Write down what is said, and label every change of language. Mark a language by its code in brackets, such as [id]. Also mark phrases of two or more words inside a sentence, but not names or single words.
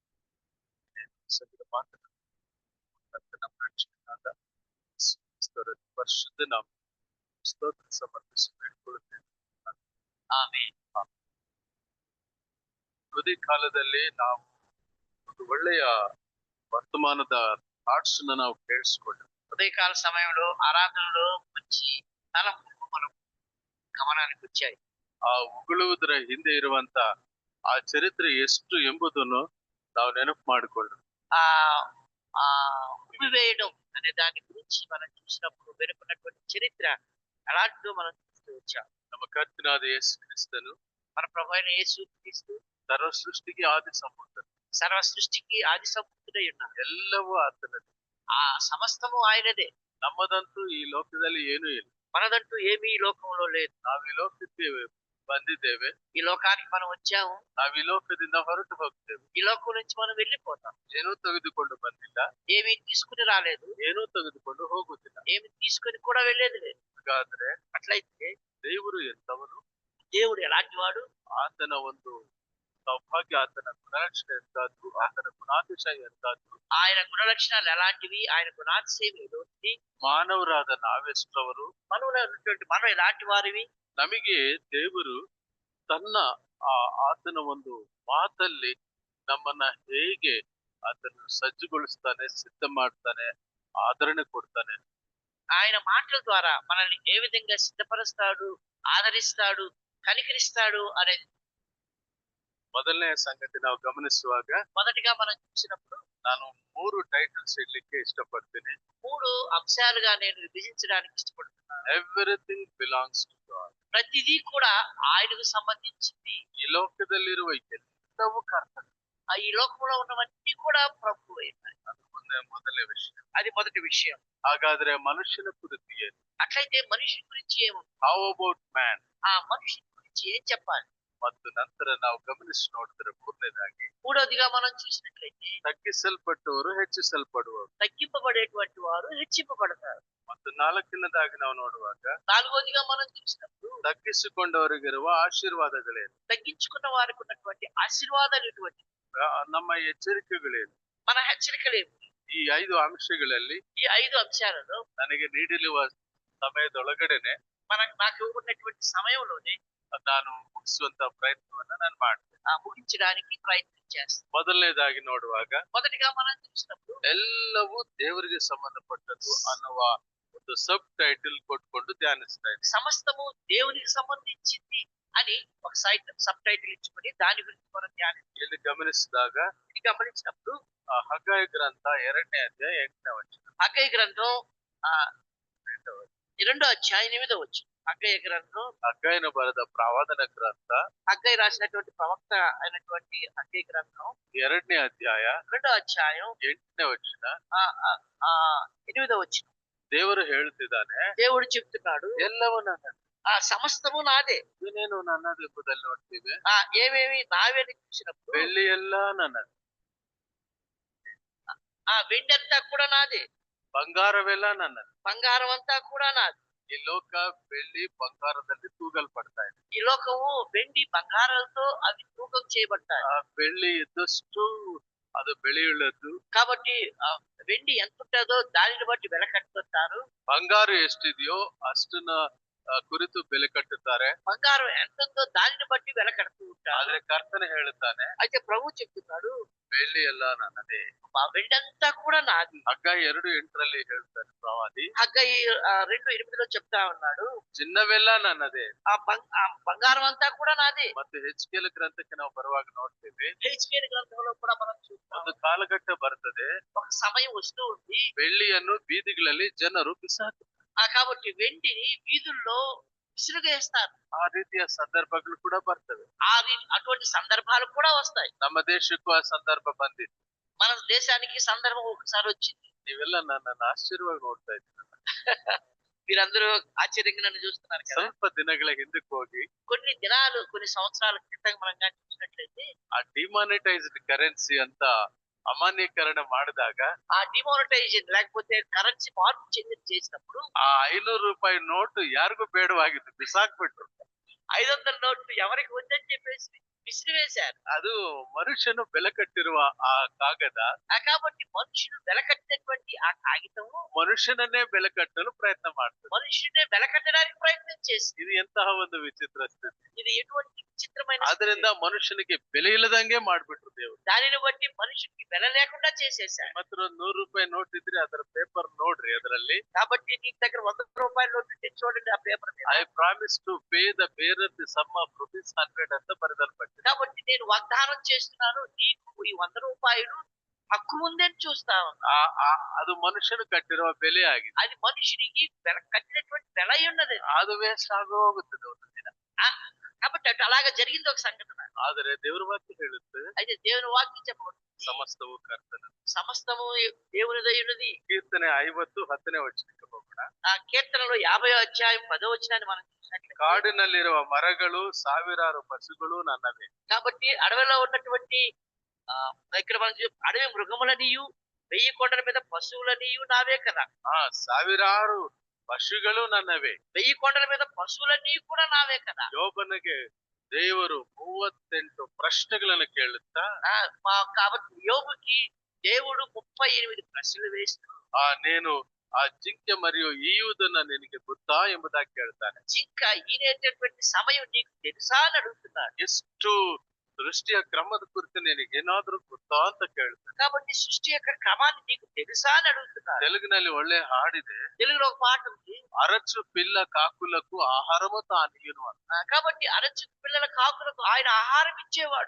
[kn] ಸತ್ಯದ ಮಾತನ್ನು ನಮ್ಮ ರಕ್ಷಕನಾದ ಯೇಸು ಕ್ರಿಸ್ತರ ಪರಿಶುದ್ಧ ನಾಮ ಸ್ತೋತ್ರ ಸಮರ್ಪಿಸಿ ಬೇಡಿಕೊಳ್ಳುತ್ತೇನೆ. ಆಮೆನ್. ಉದಯ ಕಾಲದಲ್ಲಿ ನಾವು ಒಂದು ఒళ్ళೆಯ వర్తమానದ ಥಾಟ್ಸ್ ನಾವು ಕೇಳಿಸ್ಕೊಂಡ್ವಿ. [te] ఉదయకాల సమయంలో ఆరాధనలో మంచి తలంపులు మనం గమనానికి వచ్చాయి. [kn] ಆ ಉಗುಳುವುದರ ಹಿಂದೆ ಇರುವಂತ ಆ ಚರಿತ್ರೆ ಎಷ್ಟು ಎಂಬುದನ್ನು ನಾವು ನೆನಪು ಮಾಡಿಕೊಂಡು [te] ఆ ఆ ఉమ్మివేయడం అనే దాని గురించి మనం చూసినప్పుడు వెనుకున్నటువంటి చరిత్ర అలాంటిదో మనం చూస్తూ వచ్చాం. [kn] ನಮ್ಮ ಕರ್ತನಾದ ಯೇಸು ಕ್ರಿಸ್ತನು [te] మన ప్రభు అయిన యేసు క్రీస్తు [kn] ಸರ್ವ ಸೃಷ್ಟಿಗೆ ಆದಿ ಸಂಭೂತನು. [te] సర్వ సృష్టికి ఆది సంభూతుడై ఉన్నాడు. [kn] ಎಲ್ಲವೂ ಆತನದು. [te] ఆ సమస్తము ఆయనదే. [kn] ನಮ್ಮದಂತೂ ಈ ಲೋಕದಲ್ಲಿ ಏನೂ ಇಲ್ಲ. [te] మనదంటూ ఏమీ ఈ లోకంలో లేదు. [kn] ನಾವು ಈ ಲೋಕಕ್ಕೆ ಬಂದಿದ್ದೇವೆ, [te] ఈ లోకానికి మనం వచ్చాము, [kn] ನಾವು ಈ ಲೋಕದಿಂದ ಹೊರಟು ಹೋಗ್ತೇವೆ. [te] ఈ లోకం నుంచి మనం వెళ్ళిపోతాం. [kn] ಏನೂ ತೆಗೆದುಕೊಂಡು ಬಂದಿಲ್ಲ, [te] ఏమీ తీసుకుని రాలేదు, [kn] ಏನೂ ತೆಗೆದುಕೊಂಡು ಹೋಗುತ್ತಿಲ್ಲ. [te] ఏమి తీసుకుని కూడా వెళ్ళేది లేదు. [kn] ಹಾಗಾದ್ರೆ [te] అట్లయితే [kn] ದೇವರು ಎಂತವನು? [te] దేవుడు ఎలాంటి వాడు? [kn] ಆತನ ಒಂದು ಸೌಭಾಗ್ಯ, ಆತನ ಗುಣಲಕ್ಷಣ ಎಂತಾದ್ರು, ಆತನ ಗುಣಾತಿಶ ಎಂತಾದ್ರು, [te] ఆయన గుణలక్షణాలు ఎలాంటివి, ఆయన గుణాతిశయం ఏదోటి, [kn] ಮಾನವರಾದ ನಾವೆಷ್ಟವರು, [te] మనం ఎలాంటి వారివి? [kn] ನಮಗೆ ದೇವರು ತನ್ನ ಆತನ ಒಂದು ಮಾತಲ್ಲಿ ನಮ್ಮನ್ನ ಹೇಗೆ ಆತನು ಸಜ್ಜುಗೊಳಿಸ್ತಾನೆ, ಸಿದ್ಧ ಮಾಡ್ತಾನೆ, ಆದರಣೆ ಕೊಡ್ತಾನೆ. [te] ఆయన మాటల ద్వారా మనల్ని ఏ విధంగా సిద్ధపరుస్తాడు, ఆదరిస్తాడు, కనికరిస్తాడు అనేది [kn] ಮೊದಲನೇ ಸಂಗತಿ ನಾವು ಗಮನಿಸುವಾಗ [te] మొదటిగా మనం చూసినప్పుడు [kn] ನಾನು 3 ಟೈಟಲ್ಸ್ ಇಡ್ಲಿಕ್ಕೆ ಇಷ್ಟಪಡ್ತೀನಿ. [te] 3 అంశాలుగా నేను విభజించడానికి ఇష్టపడుతున్నాను. [en] everything belongs to God. [te] ప్రతిదీ కూడా ఆయనకు సంబంధించింది. [kn] ಈ ಲೋಕದಲ್ಲಿರುವ ಎಲ್ಲವೂ ಕರ್ತನ. [te] ఈ లోకంలో ఉన్నవన్నీ కూడా ప్రభువు అయినాయి. [kn] ಅದು ಮೊದಲನೇ ವಿಷಯ. [te] అది మొదటి విషయం. [kn] ಹಾಗಾದ್ರೆ ಮನುಷ್ಯನ ಕುರಿತು ಏನು? [te] అట్లయితే మనిషి గురించి ఏముంది? [en] how about man? [te] ఆ మనిషి గురించి ఏం చెప్పాలి? [kn] ಮತ್ತು ನಂತರ ನಾವು ಗಮನಿಸಿ ನೋಡಿದ್ರೆ ಮೂರನೇದಾಗಿ [te] మూడోదిగా మనం చూసినట్లయితే [kn] ತಗ್ಗಿಸಲ್ಪಟ್ಟವರು ಹೆಚ್ಚಿಸಲ್ಪಡುವರು, [te] తగ్గింపబడేటువంటి వారు హెచ్చింపబడతారు. [kn] ಮತ್ತು ನಾಲ್ಕನೇದಾಗಿ ನಾವು ನೋಡುವಾಗ [te] నాలుగోదిగా మనం చూసినప్పుడు [kn] ತಗ್ಗಿಸಿಕೊಂಡವರಿಗಿರುವ ಆಶೀರ್ವಾದಗಳೇನು, [te] తగ్గించుకున్న వారికి ఉన్నటువంటి ఆశీర్వాదాలు ఎటువంటి, [kn] ನಮ್ಮ ಎಚ್ಚರಿಕೆಗಳೇನು, [te] మన హెచ్చరికలేమి, [kn] ಈ 5 ಅಂಶಗಳಲ್ಲಿ [te] ఈ 5 అంశాలలో [kn] ನನಗೆ ನೀಡಿರುವ ಸಮಯದೊಳಗಡೆನೆ [te] నాకు ఉన్నటువంటి సమయంలోనే [kn] ನಾನು ಮುಗಿಸುವಂತ ಪ್ರಯತ್ನವನ್ನ ನಾನು ಮಾಡ್ತೇನೆ, [te] ముగించడానికి ప్రయత్నం చేస్తాను. [kn] ಮೊದಲನೇದಾಗಿ ನೋಡುವಾಗ [te] మొదటిగా మనం చూసినప్పుడు [kn] ಎಲ್ಲವೂ ದೇವರಿಗೆ ಸಂಬಂಧಪಟ್ಟದ್ದು ಅನ್ನುವ ಒಂದು [en] sub title [kn] ಕೊಟ್ಕೊಂಡು ಧ್ಯಾನಿಸ್ತಾ ಇದ್ದೀನಿ. [te] సమస్తము దేవునికి సంబంధించింది అని ఒక [en] sub title [te] ఇచ్చుకొని దాని గురించి మనం ధ్యానించాలి. [kn] ಇಲ್ಲಿ ಗಮನಿಸಿದಾಗ [te] ఇది గమనించినప్పుడు [kn] ಹಗ್ಗಾಯ ಗ್ರಂಥ 2ನೇ ಅಧ್ಯಾಯ 8ನೇ ವಚನ, [te] హగ్గయి గ్రంథం 2వ అధ్యాయం 8వ వచనం. హగ్గయి గ్రంథం, [kn] ಹಗ್ಗಾಯನು ಬರೆದ ಪ್ರವಾದನ ಗ್ರಂಥ [te] హగ్గయి రాసినటువంటి ప్రవక్త అయినటువంటి హగ్గయి గ్రంథం [kn] 2ನೇ ಅಧ್ಯಾಯ [te] 2వ అధ్యాయం [kn] 8ನೇ ವಚನ [te] 8వ వచనం. [kn] ದೇವರು ಹೇಳ್ತಿದ್ದಾನೆ, [te] దేవుడు చెప్తున్నాడు, [kn] ಎಲ್ಲವೂ ನನ್ನದು. [te] ఆ సమస్తము నాదే. [kn] ಇನ್ನೇನು ನನ್ನದು ಎಂಬುದಲ್ಲಿ ನೋಡ್ತೀವಿ. [te] ఏమేమి నావే అని చూసినప్పుడు [kn] ಬೆಳ್ಳಿ ಎಲ್ಲ ನನ್ನದು, [te] వెండి అంతా కూడా నాదే, [kn] ಬಂಗಾರವೆಲ್ಲ ನನ್ನದು. [te] బంగారం అంతా కూడా నాది. [kn] ಈ ಲೋಕ ಬೆಳ್ಳಿ ಬಂಗಾರದಲ್ಲಿ ತೂಗಲ್ಪಡ್ತಾ ಇದೆ. [te] ఈ లోకము వెండి బంగారాలతో అవి తూకం చేయబడతాయి. [kn] ಬೆಳ್ಳಿ ಇದ್ದಷ್ಟು ಅದು ಬೆಳೆಯುಳ್ಳದ್ದು, [te] కాబట్టి వెండి ఎంత ఉంటుందో దానిని బట్టి వెల కట్టుతారు. [kn] ಬಂಗಾರ ಎಷ್ಟಿದೆಯೋ ಅಷ್ಟನ್ನ ಕುರಿತು ಬೆಲೆ ಕಟ್ಟುತ್ತಾರೆ. [te] బంగారం ఎంత ఉందో దానిని బట్టి వెల కడుతూ ఉంటారు. [kn] ಆದ್ರೆ ಕರ್ತನೆ ಹೇಳುತ್ತಾನೆ, [te] అయితే ప్రభు చెప్తున్నాడు, [kn] ಬೆಳ್ಳಿ ಎಲ್ಲ ನನ್ನದೇ. [te] ఆ వెండి అంతా కూడా నాది. [kn] ಹಗ್ಗಾಯ 2:8 ಹೇಳ್ತಾನೆ ಪ್ರವಾದಿ, [te] హగ్గయి 2:8 చెప్తా ఉన్నాడు, [kn] ಚಿನ್ನವೆಲ್ಲ ನನ್ನದೇ. [te] ఆ బంగారం అంతా కూడా నాదే. [kn] ಮತ್ತೆ ಹೆಚ್ಕೇಲ ಗ್ರಂಥಕ್ಕೆ ನಾವು ಬರುವಾಗ ನೋಡ್ತೇವೆ, [te] హెచ్కేల్ గ్రంథంలో కూడా మనం చూస్తాం, [kn] ಒಂದು ಕಾಲಘಟ್ಟ ಬರ್ತದೆ, [te] ఒక సమయం వస్తూ ఉంది, [kn] ಬೆಳ್ಳಿಯನ್ನು ಬೀದಿಗಳಲ್ಲಿ ಜನರು ಬಿಸಾಕು. [te] కాబట్టి వెండిని వీధుల్లో విసురుగేస్తారు. [kn] ಆ ರೀತಿಯ ಸಂದರ್ಭಗಳು ಕೂಡ ಬರ್ತವೆ. [te] అటువంటి సందర్భాలు కూడా వస్తాయి. [kn] ನಮ್ಮ ದೇಶಕ್ಕೂ ಆ ಸಂದರ್ಭ ಬಂದಿತ್ತು. [te] మన దేశానికి సందర్భం ఒకసారి వచ్చింది. [kn] ನೀವೆಲ್ಲ ನನ್ನನ್ನು ಆಶ್ಚರ್ಯವಾಗಿ ನೋಡ್ತಾ ಇದ್ದೀರ. [te] మీరందరూ ఆశ్చర్యంగా నన్ను చూస్తున్నారు కదా. [kn] ಸ್ವಲ್ಪ ದಿನಗಳ ಹಿಂದಕ್ಕೆ ಹೋಗಿ [te] కొన్ని దినాలు, కొన్ని సంవత్సరాల క్రితం మనం చూసినట్లయితే [kn] ಆ [en] demonetized currency [kn] ಅಂತ అమాన్యీకరణ ಮಾಡಿದಾಗ [te] ఆ డిమానిటైజేషన్ లేకపోతే కరెన్సీ మార్పు చేసినప్పుడు ఆ 500 రూపాయి నోటు [kn] ಯಾರಿಗೂ ಬೇಡವಾಗಿತ್ತು ಬಿಸಾಕ್ಬಿಟ್ರು. [te] 500 నోట్లు ఎవరికి వద్దని చెప్పేసి విసిరివేశారు. [kn] ಅದು మనుಷ್యను ಬೆಲೆ ಕಟ್ಟಿರುವ ఆ ಕಾಗದ [te] కాబట్టి మనుషులు వెలకట్టినటువంటి ఆ కాగితము [kn] మనుಷ್ಯನನ್ನೇ ಬೆಲೆ కట్టಲು ప్రయత్ನ ಮಾಡ್ತದೆ. [te] మనుషుడే వెలకట్టడానికి ప్రయత్నం చేసింది. [kn] ఇది ಎಂತಹ ಒಂದು ವಿಚಿತ್ರ ಸ್ಥಿತಿ. [te] ఇది ఎటువంటి విచిత్రమైన [kn] ಆದ್ರಿಂದ [te] స్థితి. [kn] ಮನುಷ್ಯನಿಗೆ ಬೆಲೆ ಇಲ್ಲದಂಗೆ ಮಾಡ್ಬಿಟ್ರು ದೇವರು. [te] దానిని బట్టి మనుషుడికి వెల లేకుండా చేసేశారు. [kn] ಮಾತ್ರ 100 ರೂಪಾಯಿ ನೋಟ್ ಇದ್ರೆ ಅದರ ಪೇಪರ್ ನೋಡ್ರಿ, ಅದರಲ್ಲಿ [te] కాబట్టి నీ దగ్గర 100 రూపాయల నోటు ఉంటే చూడండి ఆ పేపర్ మీద. [en] I promise to pay the bearer the sum of rupees 100 [kn] ಅಂತ ಬರೆದಲ್ಪಟ್ಟಿದೆ. [te] కాబట్టి నేను వాగ్దానం చేస్తున్నాను నీకు ఈ 100 రూపాయలు హక్కు ఉందని చూస్తా ఉన్నా. [kn] ಅದು ಮನುಷ್ಯನು ಕಟ್ಟಿರುವ ಬೆಲೆ ಆಗಿದೆ. [te] అది మనుషుడికి వెల కట్టినటువంటి వెల అయి ఉన్నది. [kn] ಅದು ವೇಸ್ಟ್ ಆಗಿ ಹೋಗುತ್ತದೆ ಒಂದು ದಿನ. [te] ఆ, కాబట్టి అటు అలాగా జరిగింది ఒక సంఘటన. [kn] ಆದರೆ ದೇವರ ವಾಕ್ಯ ಹೇಳುತ್ತೆ [te] అయితే దేవుని వాక్యం చెప్పబడుతుంది [kn] ಸಮಸ್ತವು ಕರ್ತನ. [te] సమస్తము దేవునిదై ఉన్నది. [kn] ಕೀರ್ತನೆ 50 10ನೇ ವಚನಕ್ಕೆ ಹೋಗೋಣ. [te] ఆ కీర్తనలో 50వ అధ్యాయం 10వ వచనాన్ని మనం చూసినట్లయితే [kn] ಕಾಡಿನಲ್ಲಿರುವ ಮರಗಳು ಸಾವಿರಾರು ಪಶುಗಳು ನನ್ನವೇ. [te] కాబట్టి అడవిలో ఉన్నటువంటి ఇక్కడ మనం అడవి మృగములనియు 1000 కొండల మీద పశువులనియు నావే కదా. [kn] ಸಾವಿರಾರು ಪಶುಗಳು ನನ್ನವೇ. [te] 1000 కొండల మీద పశువులన్నీ కూడా నావే కదా. [kn] ಯೋಬನಿಗೆ ದೇವರು 38 ಪ್ರಶ್ನೆಗಳನ್ನು ಕೇಳುತ್ತಾ [te] కాబట్టి యోబుకి దేవుడు 38 ప్రశ్నలు వేస్తూ నేను ఆ జింకె మరియు [kn] ఈయుదನ್ನ ನಿನಗೆ ಗೊತ್ತಾ ಎಂಬುದಾಗಿ ಕೇಳ್ತಾನೆ. [te] జింక ఈనేటటువంటి సమయం నీకు తెలుసా అని అడుగుతున్నాడు. [kn] ಎಷ್ಟು ಸೃಷ್ಟಿಯ ಕ್ರಮದ ಕುರಿತು ನಿನಗೆ ಏನಾದ್ರೂ ಗೊತ್ತಾ ಅಂತ ಕೇಳ್ತಾನೆ. [te] కాబట్టి సృష్టి యొక్క క్రమాన్ని నీకు తెలుసా అని అడుగుతున్నాడు. [kn] తెలుగుನಲ್ಲಿ ಒಳ್ಳೆ ಹಾಡಿದೆ. [te] తెలుగులో ఒక పాట ఉంది, అరచు పిల్ల కాకులకు ఆహారము తానియును ಅಂತ. కాబట్టి అరచు పిల్లల కాకులకు ఆయన ఆహారం ఇచ్చేవాడు.